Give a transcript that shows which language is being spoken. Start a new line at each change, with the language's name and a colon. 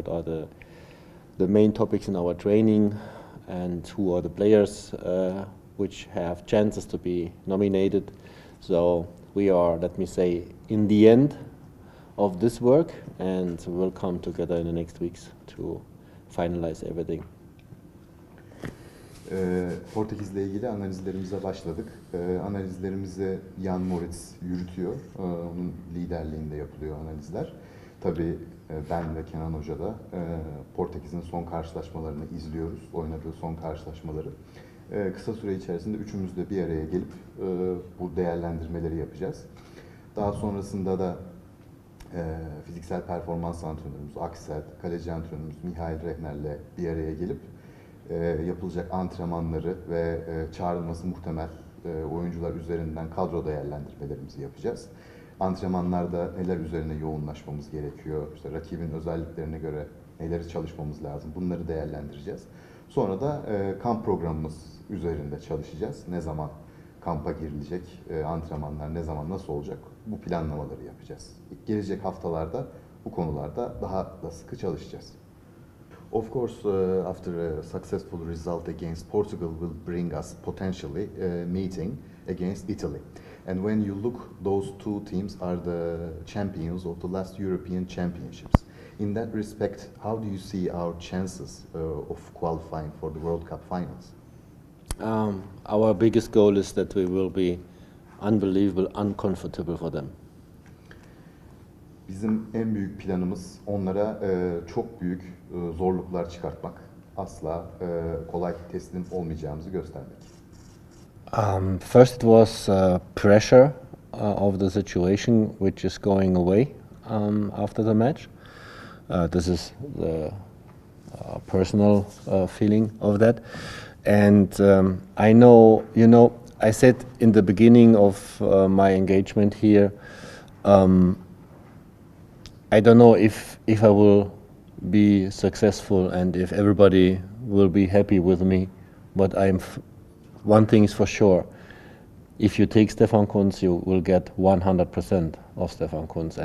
English: What are the main topics in our training, and who are the players which have chances to be nominated. So we are, let me say, in the end of this work, and we'll come together in the next weeks to finalize everything.
Turkish: Portekiz'le ilgili analizlerimize başladık. Analizlerimizi Jan Moritz yürütüyor. Onun liderliğinde yapılıyor analizler. Tabii ben ve Kenan Hoca da Portekiz'in son karşılaşmalarını izliyoruz. Oynadığı son karşılaşmaları. Kısa süre içerisinde üçümüz de bir araya gelip bu değerlendirmeleri yapacağız. Daha sonrasında da fiziksel performans antrenörümüz Axel, kaleci antrenörümüz Mihail Rehner'le bir araya gelip yapılacak antrenmanları ve çağrılması muhtemel oyuncular üzerinden kadro değerlendirmelerimizi yapacağız. Antrenmanlarda neler üzerine yoğunlaşmamız gerekiyor, işte rakibin özelliklerine göre neleri çalışmamız lazım, bunları değerlendireceğiz. Sonra da kamp programımız üzerinde çalışacağız. Ne zaman kampa girilecek, antrenmanlar ne zaman nasıl olacak, bu planlamaları yapacağız. Gelecek haftalarda bu konularda daha da sıkı çalışacağız.
English: Of course, after a successful result against Portugal will bring us potentially a meeting against Italy. And when you look, those two teams are the champions of the last European Championships. In that respect, how do you see our chances of qualifying for the World Cup finals? Our biggest goal is that we will be unbelievable, uncomfortable for them.
Turkish: Bizim en büyük planımız onlara çok büyük zorluklar çıkartmak. Asla kolay teslim olmayacağımızı göstermek.
English: First it was pressure of the situation which is going away after the match. This is the personal feeling of that. And I know, I said in the beginning of my engagement here, I don't know if I will be successful and if everybody will be happy with me, but one thing is for sure: if you take Stefan Kuntz, you will get 100% of Stefan Kuntz.